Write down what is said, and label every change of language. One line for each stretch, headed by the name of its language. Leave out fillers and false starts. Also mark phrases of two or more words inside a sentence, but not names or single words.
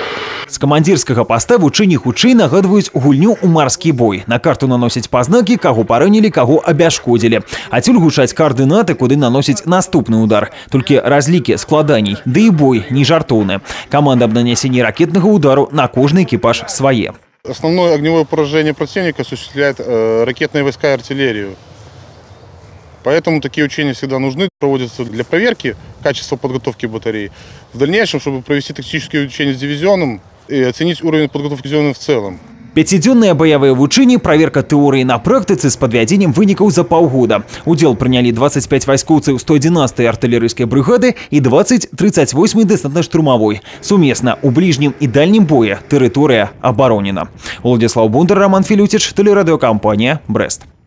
Belarusian: З камандзірскага паста вучэнні хутчэй нагадваюць гульню ў марскі бой. На карту наносяць пазнакі, каго паранілі, каго абяшкодзілі. Адсюль гучаць каардынаты, куды наносіць наступны удар. Толькі разлікі складаней, ды і бой не жартоўны. Каманда аб нанесенні ракетнага удару на кожны экіпаж свае.
Russian: Основное огневое поражение противника осуществляет ракетные войска и артиллерию. Поэтому такие учения всегда нужны, проводятся для проверки качества подготовки батареи. В дальнейшем, чтобы провести тактические учения с дивизионом и оценить уровень подготовки дивизиона в целом.
Belarusian: Пяцідзённыя баявыя вучэнні, праверка тэорыі на практыцы з падвядзеннем вынікаў за паўгода. Удзел прынялі 25 вайскоўцаў 111-й артылерыйскай брыгады і 20 38-й дэсантна-штурмавой. Сумесна у бліжнім і дальнім бое тэрыторыя абаронена. Уладзіслаў Бондар, Роман Філюціч, тэлерадыёкампанія «Брэст».